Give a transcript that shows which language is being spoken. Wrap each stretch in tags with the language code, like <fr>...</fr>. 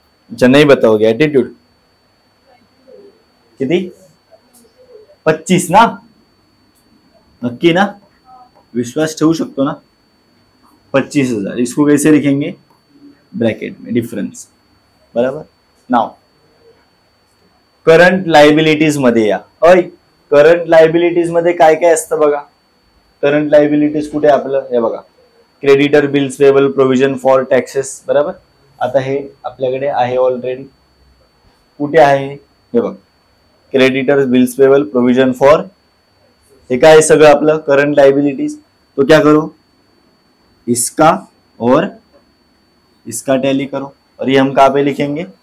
<hi>अच्छा नहीं बताओगे, एटीट्यूड किती?</hi> <mr>25 ना? नक्की ना? विश्वास ठेवू शकतो ना? 25,000।</mr> <hi>इसको कैसे लिखेंगे? ब्रैकेट में डिफरेंस, बराबर।</hi> <mr>नाउ करंट लायबिलिटीज मध्ये या। अय, करंट लायबिलिटीज मध्ये काय काय असतं बघा। करंट लायबिलिटीज कुठे आपलं, हे बघा, creditor, bills payable, provision for taxes, बराबर। आता हे आपल्याकडे आहे ऑलरेडी, कुठे आहे हे बघ, creditor, bills payable, provision for, हे काय सगळं आपलं करंट लायबिलिटीज।</mr> <hi>तो क्या करो, इसका और इसका टैली करो, और ये हम कहाँ पे लिखेंगे?</hi>